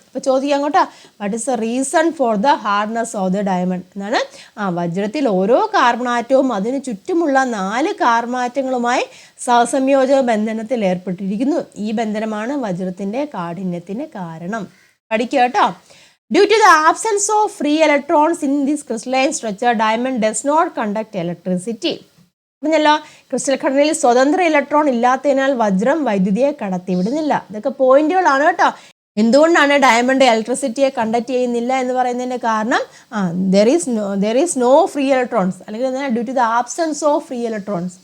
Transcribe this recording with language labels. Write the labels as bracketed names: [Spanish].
[Malayalam] ഇപ്പോൾ ചോദിക്കാം കേട്ടോ, [English] What is the reason for the hardness of the diamond എന്നാണ്. [Malayalam] വജ്രത്തിൽ ഓരോ കാർബൺ ആറ്റവും അതിന് ചുറ്റുമുള്ള 4 കാർബൺ ആറ്റങ്ങളുമായി സഹസംയോജക ബന്ധനത്തിൽ ഏർപ്പെട്ടിരിക്കുന്നു. ഈ ബന്ധനമാണ് വജ്രത്തിൻ്റെ കാഠിന്യത്തിന് കാരണം. പഠിക്കുക കേട്ടോ. [English] Due to the absence of free electrons in this crystalline structure, diamond does not conduct electricity. [Malayalam] പറഞ്ഞല്ലോ, ക്രിസ്റ്റൽ ഘടനയിൽ സ്വതന്ത്ര ഇലക്ട്രോൺ ഇല്ലാത്തതിനാൽ വജ്രം വൈദ്യുതിയെ കടത്തിവിടുന്നില്ല. ഇതൊക്കെ പോയിന്റുകളാണ് കേട്ടോ. എന്തുകൊണ്ടാണ് ഡയമണ്ട് ഇലക്ട്രിസിറ്റിയെ കണ്ടക്ട് ചെയ്യുന്നില്ല എന്ന് പറയുന്നതിൻ്റെ കാരണം [English] there is no free electrons, [Malayalam] അല്ലെങ്കിൽ [English] Due to the absence of free electrons.